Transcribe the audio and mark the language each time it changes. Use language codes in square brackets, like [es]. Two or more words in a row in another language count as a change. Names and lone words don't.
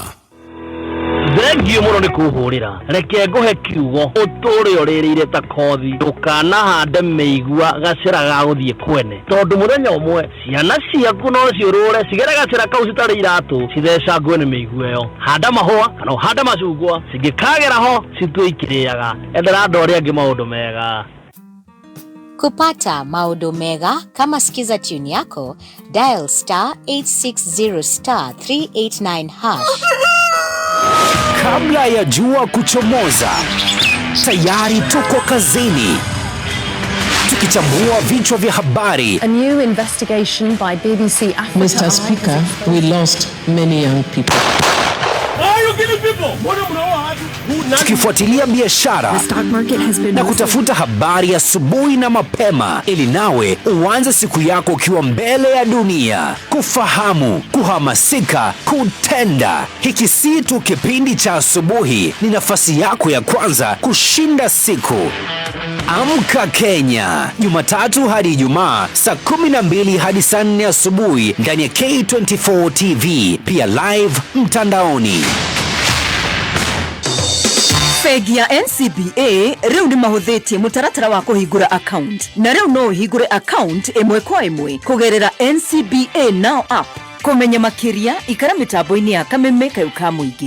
[ki] Thengiũ mũno nĩ kũhũrĩra. Reke ngũhe kiugo ũtũũre ũrĩrĩire ta kothi ndũkanahande mĩigua gacĩra ga gũthiĩ kwene tondũ mũthenya ũmwe ciana ciaku no ciũrũre cigere gacĩra kau citarĩ iratũ cithecangwo nĩ mĩigua ĩyo. Handa mahũa kana ũhande macungwa cingĩkagera ho citue ikĩrĩaga. Ethera andũ arĩa angĩ maũndũ mega. [sw] Kupata maodo mega kama sikiza tune yako, dial *860*389#. Kabla ya jua kuchomoza, tayari tuko kazini. Tukichambua vichwa vya habari. [en] A new investigation by BBC Africa. Mr. Speaker, we lost many young people. [sw] Tukifuatilia biashara na kutafuta habari asubuhi na mapema ili nawe uanze siku yako ukiwa mbele ya dunia. Kufahamu, kuhamasika, kutenda. Hiki si tu kipindi cha asubuhi, ni nafasi yako ya kwanza kushinda siku. Amka Kenya, Jumatatu hadi Ijumaa saa 12 hadi saa 4 asubuhi ndani ya K24 TV, pia live mtandaoni. [ki] Bengi ya NCBA riu ni mahuthitie mutaratara wa kuhingura account na riu no uhingure account imwe kwa imwe kugerera NCBA Now app. Kumenya makiria ikara mitambo-ini ya Kameme kayo ka muingi.